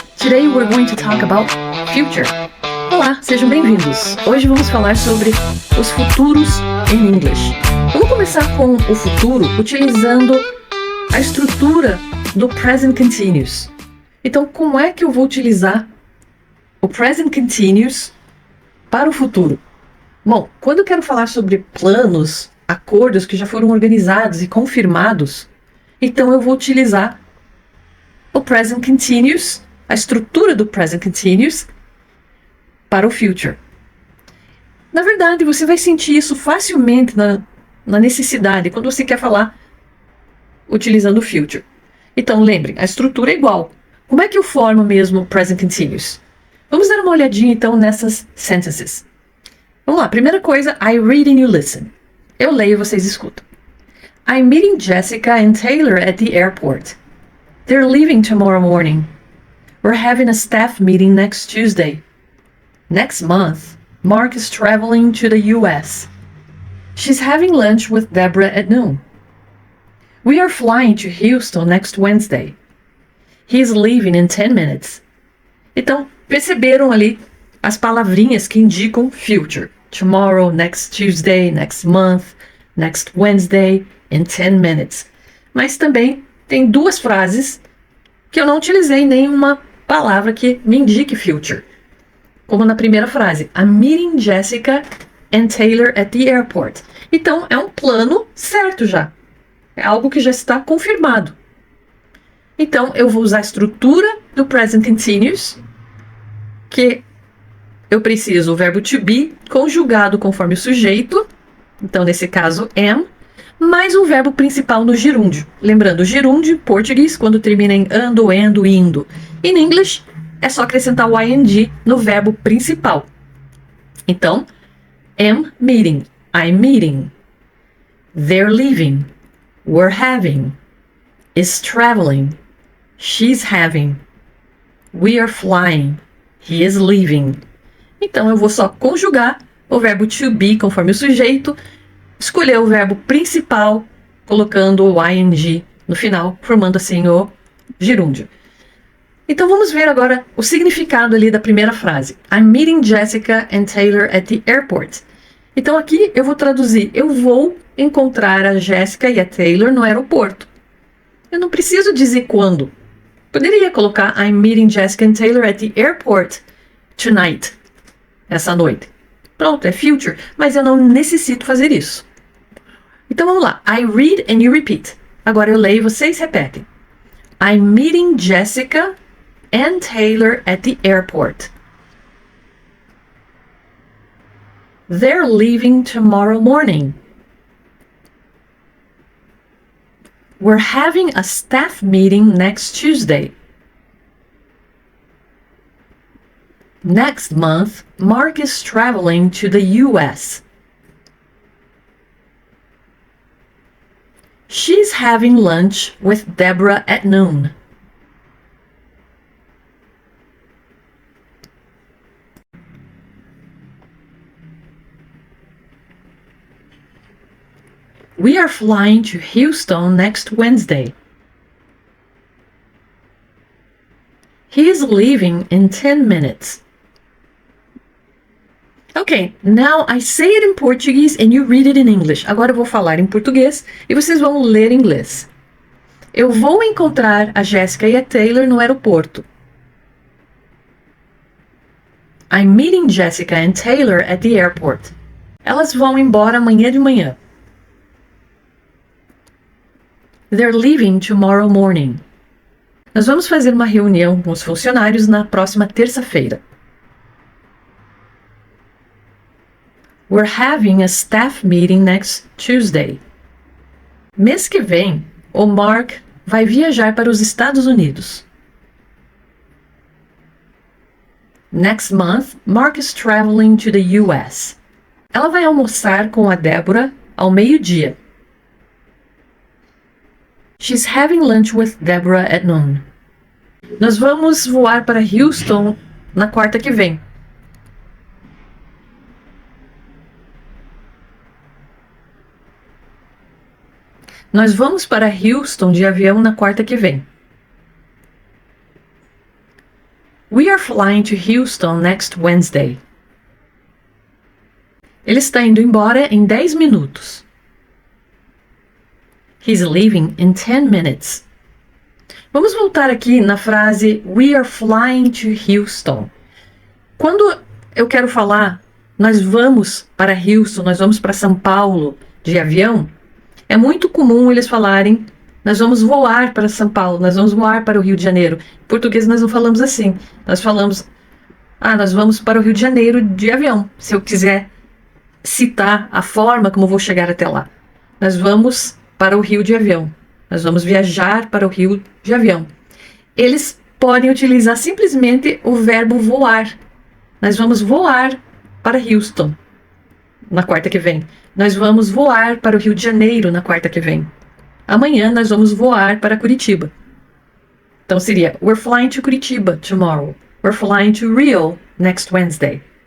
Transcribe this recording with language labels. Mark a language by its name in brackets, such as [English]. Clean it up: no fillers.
[English] Today we're going to talk about future. [Portuguese] Olá, sejam bem-vindos. Hoje vamos falar sobre os futuros em English. Vamos começar com o futuro utilizando a estrutura do present continuous. Então, como é que eu vou utilizar o present continuous para o futuro? Bom, quando eu quero falar sobre planos, acordos que já foram organizados e confirmados, então eu vou utilizar o present continuous, a estrutura do present continuous para o future. Na verdade, você vai sentir isso facilmente na necessidade, quando você quer falar utilizando o future. Então, lembrem, a estrutura é igual. Como é que eu formo mesmo o present continuous? Vamos dar uma olhadinha, então, nessas sentences. Vamos lá, primeira coisa, [English] I read and you listen. [Portuguese] Eu leio e vocês escutam. [English] I'm meeting Jessica and Taylor at the airport. They're leaving tomorrow morning. We're having a staff meeting next Tuesday. Next month, Mark is traveling to the US. She's having lunch with Deborah at noon. We are flying to Houston next Wednesday. He is leaving in 10 minutes. [Portuguese] Então, perceberam ali as palavrinhas que indicam future. [English] Tomorrow, next Tuesday, next month, next Wednesday, in 10 minutes. [Portuguese] Mas também tem duas frases que eu não utilizei nenhuma palavra que me indique future. Como na primeira frase, [English] I'm meeting Jessica and Taylor at the airport. [Portuguese] Então, é um plano certo já. É algo que já está confirmado. Então, eu vou usar a estrutura do present continuous, que eu preciso o verbo to be conjugado conforme o sujeito. Então, nesse caso, am, mais um verbo principal no gerúndio. Lembrando, gerúndio em português, quando termina em ando, endo, indo. In English, é só acrescentar o ing no verbo principal. [English] Então, am meeting, I'm meeting. They're leaving, we're having. Is traveling, she's having. We are flying, he is leaving. [Portuguese] Então, eu vou só conjugar o verbo to be conforme o sujeito, escolher o verbo principal, colocando o ing no final, formando assim o gerúndio. Então vamos ver agora o significado ali da primeira frase. [English] I'm meeting Jessica and Taylor at the airport. [Portuguese] Então aqui eu vou traduzir, eu vou encontrar a Jessica e a Taylor no aeroporto. Eu não preciso dizer quando. Poderia colocar [English] I'm meeting Jessica and Taylor at the airport tonight. [Portuguese] Essa noite. Pronto, é future, mas eu não necessito fazer isso. Então vamos lá. [English] I read and you repeat. [Portuguese] Agora eu leio e vocês repetem. [English] I'm meeting Jessica and Taylor at the airport. They're leaving tomorrow morning. We're having a staff meeting next Tuesday. Next month, Mark is traveling to the US. She's having lunch with Deborah at noon. We are flying to Houston next Wednesday. He is leaving in 10 minutes. Ok, now I say it in Portuguese and you read it in English. [Portuguese] Agora eu vou falar em português e vocês vão ler em inglês. Eu vou encontrar a Jessica e a Taylor no aeroporto. [English] I'm meeting Jessica and Taylor at the airport. [Portuguese] Elas vão embora amanhã de manhã. [English] They're leaving tomorrow morning. [Portuguese] Nós vamos fazer uma reunião com os funcionários na próxima terça-feira. [English] We're having a staff meeting next Tuesday. [Portuguese] Mês que vem, o Mark vai viajar para os Estados Unidos. [English] Next month, Mark is traveling to the US. [Portuguese] Ela vai almoçar com a Deborah ao meio-dia. [English] She's having lunch with Deborah at noon. [Portuguese] Nós vamos voar para Houston na quarta que vem. Nós vamos para Houston de avião na quarta que vem. [English] We are flying to Houston next Wednesday. [Portuguese] Ele está indo embora em 10 minutos. [English] He's leaving in 10 minutes. [Portuguese] Vamos voltar aqui na frase [English] We are flying to Houston. [Portuguese] Quando eu quero falar nós vamos para Houston, nós vamos para São Paulo de avião, é muito comum eles falarem nós vamos voar para São Paulo, nós vamos voar para o Rio de Janeiro. Em português nós não falamos assim. Nós falamos, nós vamos para o Rio de Janeiro de avião. Se eu quiser citar a forma como eu vou chegar até lá. Nós vamos para o Rio de avião. Nós vamos viajar para o Rio de avião. Eles podem utilizar simplesmente o verbo voar. Nós vamos voar para Houston na quarta que vem. Nós vamos voar para o Rio de Janeiro na quarta que vem. Amanhã nós vamos voar para Curitiba. Então seria [English] We're flying to Curitiba tomorrow. We're flying to Rio next Wednesday.